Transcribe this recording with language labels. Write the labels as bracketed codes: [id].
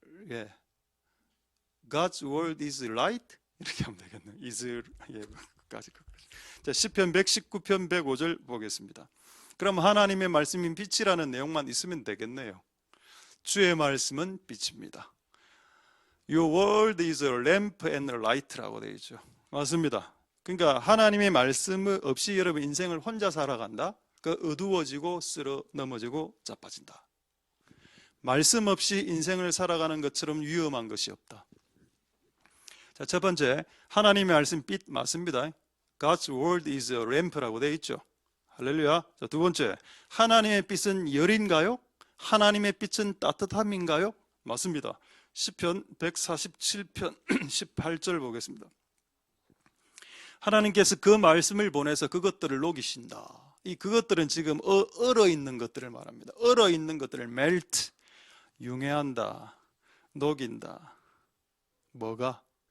[ko] 예. [en] God's word is light? [ko] 이렇게 하면 되겠네요. is, 자, 시편 119편 105절 보겠습니다. 그럼 하나님의 말씀인 빛이라는 내용만 있으면 되겠네요. 주의 말씀은 빛입니다. [en] Your word is a lamp and a light라고 [ko] 되어 있죠. 맞습니다. 그러니까 하나님의 말씀 없이 여러분 인생을 혼자 살아간다? 그 어두워지고 쓸어 넘어지고 자빠진다. 말씀 없이 인생을 살아가는 것처럼 위험한 것이 없다. 자, 첫 번째, 하나님의 말씀 빛 맞습니다. [en] God's word is a lamp라고 [ko] 되어 있죠. 할렐루야. 자, 두 번째, 하나님의 빛은 열인가요? 하나님의 빛은 따뜻함인가요? 맞습니다. 시편 147편 18절 보겠습니다. 하나님께서 그 말씀을 보내서 그것들을 녹이신다. 이 그것들은 지금 얼어있는 것들을 말합니다. 얼어있는 것들을 melt, 융해한다, 녹인다. 뭐가?